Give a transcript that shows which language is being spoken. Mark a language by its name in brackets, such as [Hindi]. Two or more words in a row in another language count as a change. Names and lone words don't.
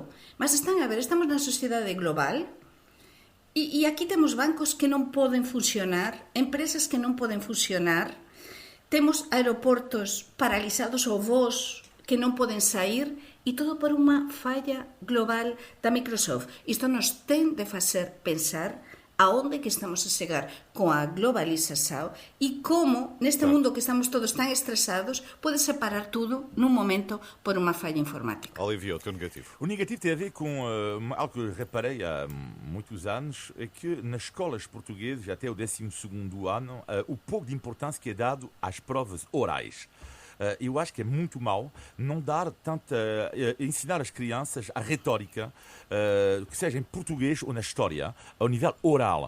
[Galician] Mas están a ver, estamos na sociedade global e aquí temos bancos que non poden funcionar, empresas que non poden funcionar, temos aeroportos paralizados ou voos que non poden sair e todo por unha falla global da Microsoft. Isto nos ten de facer pensar aonde que estamos a chegar con a globalización e como neste mundo que estamos todos tan estresados pode separar tudo nun momento por unha falla informática. Olivia, o teu negativo. [Portuguese] O negativo tem a ver com algo que reparei há muitos anos, é que nas escolas portuguesas, até o 12º ano, o pouco de importância que é dado às provas orais. Eu acho que é muito mau não dar tanta... ensinar as crianças a retórica, que seja em português ou na história, ao nível oral.